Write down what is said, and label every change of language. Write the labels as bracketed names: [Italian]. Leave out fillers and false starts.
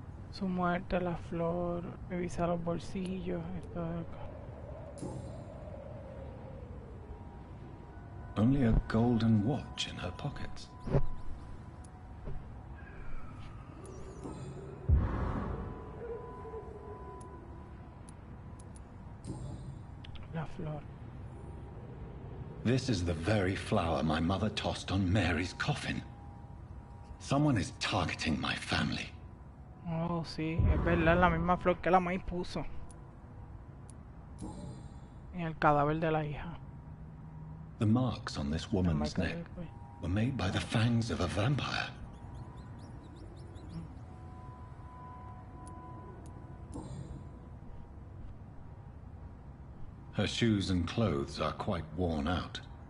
[Spanish] Su muerte, la flor, revisa los bolsillos, esto de acá. [English] Only a golden watch in her pockets. [Spanish] La flor. [English] This is the very flower my mother tossed on Mary's coffin. Someone is targeting my family. [Spanish] Oh, sí, es verdad, la misma flor que la maíz puso en el cadáver de la hija. [English] The marks on this woman's neck were made by the fangs of a vampire. Her shoes and clothes are quite worn out.